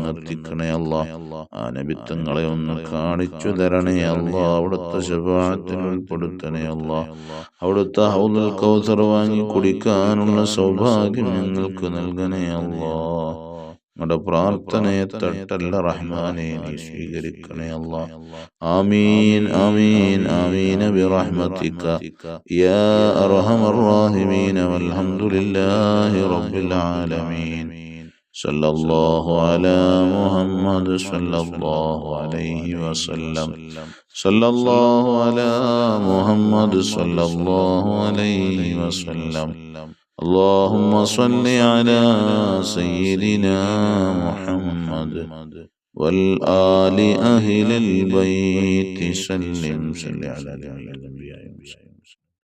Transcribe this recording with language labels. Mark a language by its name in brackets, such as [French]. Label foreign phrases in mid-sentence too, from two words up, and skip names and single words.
[Malayalam] എത്തിക്കണേ ആ നബിത്തങ്ങളെ ഒന്ന് കാണിച്ചു തരണേ അവിടുത്തെ ശഫാഅത്തിൽ ഉൾപ്പെടുത്തണേ അവിടുത്തെ ഹൗദുൽ കൗസർ വാങ്ങി കുടിക്കാനുള്ള സൗഭാഗ്യം ഞങ്ങൾക്ക് നൽകണേ ഞങ്ങളുടെ പ്രാർത്ഥനയെ തട്ടല്ല റഹ്മാനെ, നീ സ്വീകരിക്കണേ [Arabic] آمين آمين آمين برحمتك يا أرحم الراحمين والحمد لله رب العالمين. صلى الله على محمد صلى الله عليه وسلم. صلى الله على محمد صلى الله عليه وسلم. اللهم صل على سيدنا محمد والآل أهل البيت سلم على الأنبياء والمرسلين.